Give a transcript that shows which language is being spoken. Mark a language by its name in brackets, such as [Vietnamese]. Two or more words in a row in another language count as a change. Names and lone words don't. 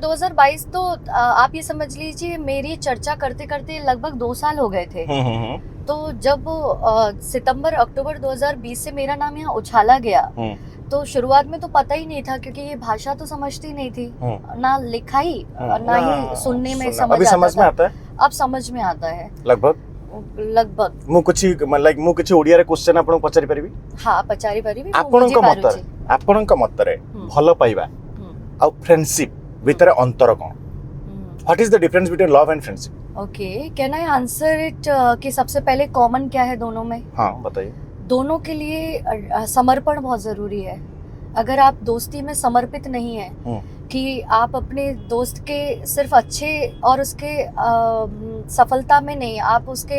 [Hindi] और 2022 तो आप ये समझ लीजिए मेरी चर्चा करते करते लगभग 2 साल हो गए थे। तो जब सितंबर अक्टूबर 2020 से मेरा नाम यहाँ उछाला गया, तो शुरुआत में तो पता ही नहीं था, क्योंकि ये भाषा तो समझती नहीं थी, ना लिखाई ना ही सुनने में समझ में आता है। अब समझ में आता है [Odia] लगभग ମୁଁ କିଛି ଓଡ଼ିଆରେ କ୍ୱେଶ୍ଚନ ଆପଣଙ୍କୁ ପଚାରି ପାରିବି? ହଁ, ପଚାରି ପାରିବି। ଆପଣଙ୍କ ମତରେ ଭଲ ପାଇବା ଆଉ फ्रेंडशिप ଭିତରେ [Hindi] अंतर कौन? [English] What is the difference between love and friendship? Okay, can I answer it [Hindi] कि सबसे पहले कॉमन क्या है दोनों में? हाँ, बताइए। दोनों के लिए समर्पण बहुत जरूरी है। अगर आप दोस्ती में समर्पित नहीं है कि आप अपने दोस्त के सिर्फ अच्छे और उसके सफलता में नहीं, आप उसके